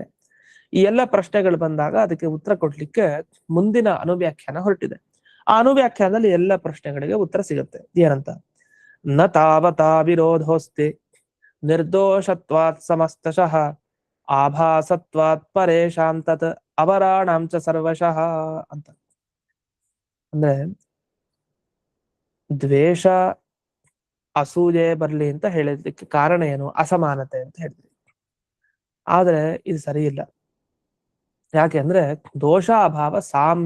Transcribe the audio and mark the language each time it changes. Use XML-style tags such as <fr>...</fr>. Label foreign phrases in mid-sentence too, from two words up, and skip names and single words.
<kn>ಈ ಎಲ್ಲ ಪ್ರಶ್ನೆಗಳು ಬಂದಾಗ ಅದಕ್ಕೆ ಉತ್ತರ ಕೊಡ್ಲಿಕ್ಕೆ ಮುಂದಿನ ಅನುವ್ಯಾಖ್ಯಾನ ಹೊರಟಿದೆ. ಆ ಅನುವ್ಯಾಖ್ಯಾನದಲ್ಲಿ ಎಲ್ಲ ಪ್ರಶ್ನೆಗಳಿಗೆ ಉತ್ತರ ಸಿಗುತ್ತೆ. ಏನಂತ?</kn> <sa>ನ ತಾವತಾ ವಿರೋಧೋಸ್ತಿ ನಿರ್ದೋಷತ್ವಾತ್ ಸಮಸ್ತಶಃ ಆಭಾಸತ್ವಾತ್ ಪರೇಶಾಂ ತತ್ ಅವರಾಣಾಂ ಚ ಸರ್ವಶಃ ಅಂತ.</sa> <kn>ಅಂದ್ರೆ ದ್ವೇಷ ಅಸೂಯೆ ಬರ್ಲಿ ಅಂತ ಹೇಳಿದ್ದಕ್ಕೆ ಕಾರಣ ಏನು? ಅಸಮಾನತೆ ಅಂತ ಹೇಳಿದ್ವಿ. ಆದ್ರೆ ಇದು ಸರಿ ಇಲ್ಲ. ಯಾಕೆ ಅಂದ್ರೆ ದೋಷ ಅಭಾವ ಸಾಮ್ಯ.</kn>